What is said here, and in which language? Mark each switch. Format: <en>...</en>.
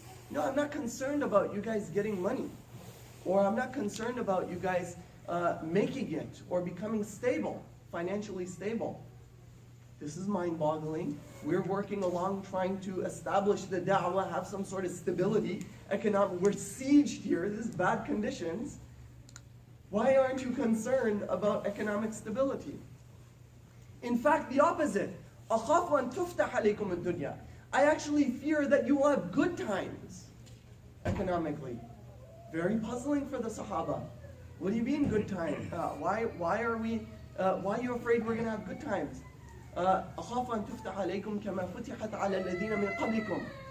<en>No, I'm not concerned about you guys getting money. Or I'm not concerned about you guys making it or becoming stable, financially stable. This is mind-boggling. We're working along trying to establish the da'wah, have some sort of stability, economic. We're sieged here. This is bad conditions. Why aren't you concerned about economic stability? In fact, the opposite.</en> <ar>أَخَافُ أَن تُفْتَحَ عَلَيْكُمُ الدُّنْيَا.</ar> <en>I actually fear that you will have good times economically. Very puzzling for the Sahaba. What do you mean good times? Why are you afraid we're going to have good times?</en> <ar>أَخَافُ أَن تُفْتَحَ عَلَيْكُمْ كَمَا فُتِحَتْ عَلَى الَّذِينَ مِنْ قَبْلِكُمْ.</ar>